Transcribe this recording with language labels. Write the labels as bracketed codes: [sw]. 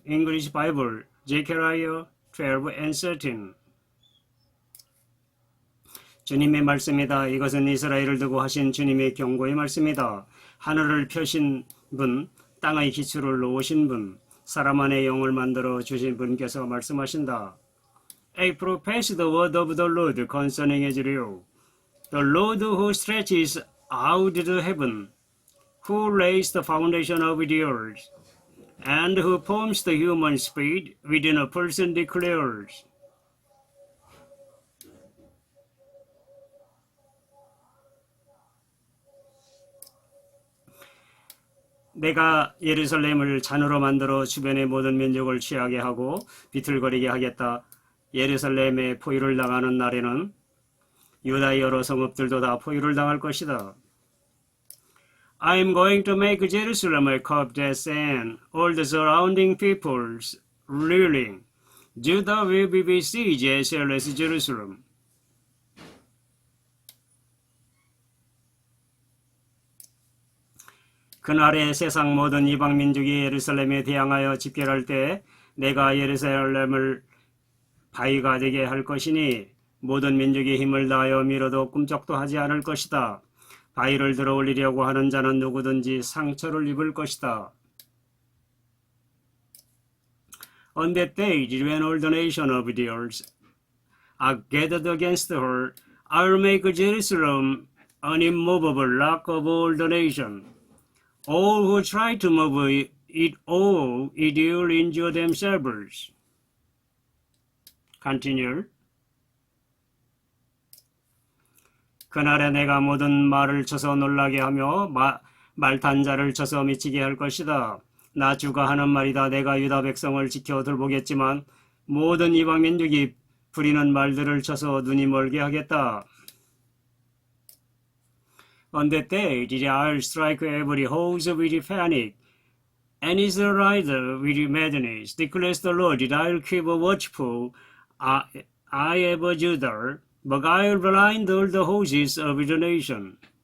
[en] English Bible, Zechariah 12 and 13. [ko] 주님의 말씀이다. 이것은 이스라엘을 두고 하신 주님의 경고의 말씀이다. 하늘을 펴신 분, 땅의 기초를 놓으신 분, 사람 안에 영을 만들어 주신 분께서 말씀하신다. [en] I profess the word of the Lord concerning Israel. The Lord who stretches out the heaven, who lays the foundation of the earth, and who forms the human spirit within a person declares. [ko] 내가 예루살렘을 잔으로 만들어 주변의 모든 민족을 취하게 하고 비틀거리게 하겠다. 예루살렘에 포위를 당하는 날에는 유다의 여러 성읍들도 다 포위를 당할 것이다. [en] I am going to make Jerusalem a cup that sand, all the surrounding peoples reeling. Judah will be besieged as well as Jerusalem. [ko] 그날에 세상 모든 이방 민족이 예루살렘에 대항하여 집결할 때 내가 예루살렘을 바위가 되게 할 것이니 모든 민족이 힘을 다하여 밀어도 꿈쩍도 하지 않을 것이다. 바위를 들어 올리려고 하는 자는 누구든지 상처를 입을 것이다. [en] On that day, when all the nations of the earth are gathered against her, I will make Jerusalem an immovable rock of all the nations. All who try to move it all, it will injure themselves. Continue. [ko] 그날에 내가 모든 말을 쳐서 놀라게 하며 말탄 자를 쳐서 미치게 할 것이다. 나 주가 하는 말이다. 내가 유다 백성을 지켜 돌보겠지만 모든 이방 민족이 부리는 말들을 쳐서 눈이 멀게 하겠다. [en] On that day, I will strike every horse with panic, and his rider with madness, declares the Lord. I will keep watchful eye over Judah, but I will blind all the horses of the nation.